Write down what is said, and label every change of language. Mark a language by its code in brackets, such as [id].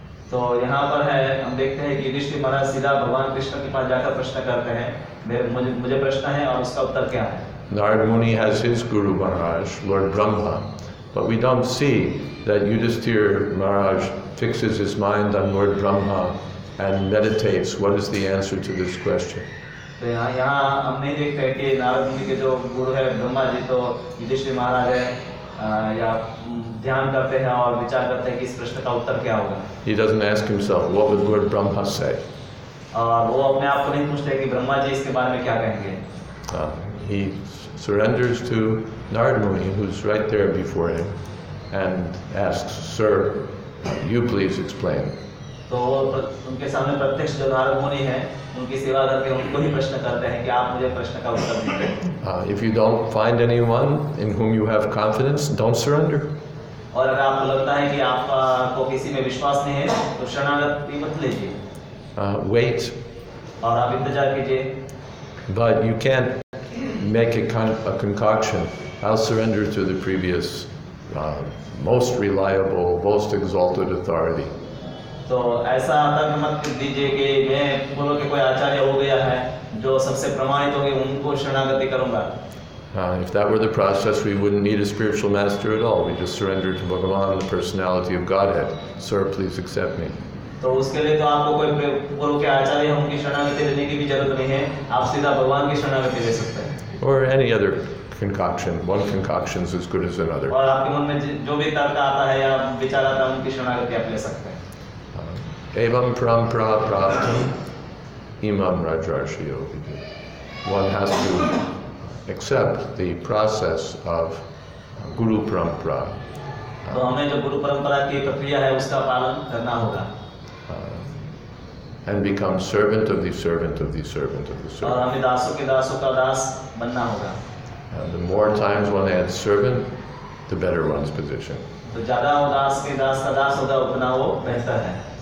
[hi] तो यहाँ पर है हम देखते हैं कि युधिष्ठिर महाराज सीधा भगवान कृष्ण के पास जाकर प्रश्न करते हैं, मुझे प्रश्न है और उसका उत्तर क्या है? [en] Narad Muni has his Guru Maharaj, Lord Brahma, but we don't see that Yudhishthira Maharaj fixes his mind on Lord Brahma and meditates what is the answer to this question. [hi] तो यहाँ हम नहीं देखते कि नारद मुनि के जो गुरु है ब्रह्मा जी तो युधिष्ठिर महाराज है या ध्यान करते हैं और विचार करते हैं कि इस प्रश्न का उत्तर क्या होगा। [en] He doesn't ask himself, what would Lord Brahma say? [hi] और वो अपने आप को नहीं पूछते कि ब्रह्मा जी इसके बारे में क्या कहेंगे। [en] He surrenders to Narad Muni, who's right there before him, and asks, Sir, you please explain. [hi] तो उनके सामने प्रत्यक्ष जो नारद मुनि है उनकी सेवा करके उनको ही प्रश्न करते हैं कि आप मुझे प्रश्न का उत्तर दीजिए। [en] If you don't find anyone in whom you have confidence, don't surrender. [hi] और अगर आपको लगता है कि आपको किसी में विश्वास नहीं है तो शरणागति मत लीजिए। [en] Wait. [hi] और आप इंतजार कीजिए। [en] But you can't make a concoction. I'll surrender to the previous, most reliable, most exalted authority. [hi] तो ऐसा तर्क मत दीजिए कि मैं बोलो कि कोई आचार्य हो गया है जो सबसे प्रमाणित हो गए उनको शरणागति करूंगा। [en] If that were the process, we wouldn't need a spiritual master at all. We just surrender to Bhagavan, the personality of Godhead. Sir, please accept me. [hi] तो उसके लिए तो आपको कोई पूर्व के आचार्य उनकी शरणागति लेने की भी जरूरत नहीं है, आप सीधा भगवान की शरणागति ले सकते हैं। [en] Or any other concoction. One concoction is as good as another. [hi] और आपके मन में जो भी तर्क आता है या विचार आता है उनकी शरणागति आप ले सकते हैं। [sa] Evam parampara praptam imam rajarshio vidi. [en] One has to accept the process of guru parampara. [hi] तो हमें जो गुरु परंपरा की प्रक्रिया है उसका पालन करना होगा। [en] And become servant of the servant of the servant of the [hi] और [en] servant. [hi] हमें दासों का दास बनना होगा। [en] And the more times one adds servant, the better one's position. [hi] तो ज्यादा वो दास के दास का दास होगा उतना वो बेहतर है।